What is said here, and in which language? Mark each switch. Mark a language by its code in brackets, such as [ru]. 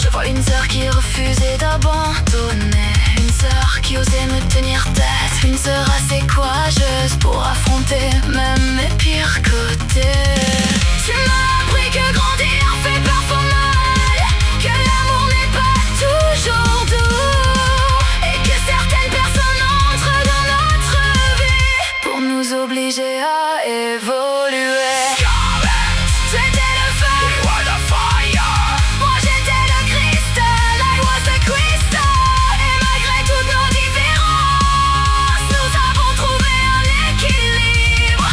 [fr] Je vois une sœur qui refusait d'abandonner, une sœur qui osait me tenir tête, une sœur assez courageuse pour affronter même mes pires côtés. Tu m'as appris que grandir fait parfois mal, que l'amour n'est pas toujours doux, et que certaines personnes entrent dans notre vie pour nous obliger à évoluer. Scarlett, j'étais le feu, [en] you were the fire. [fr] Moi j'étais le cristal, [en] I was the crystal. [fr] Et malgré toutes nos différences, nous avons trouvé un équilibre.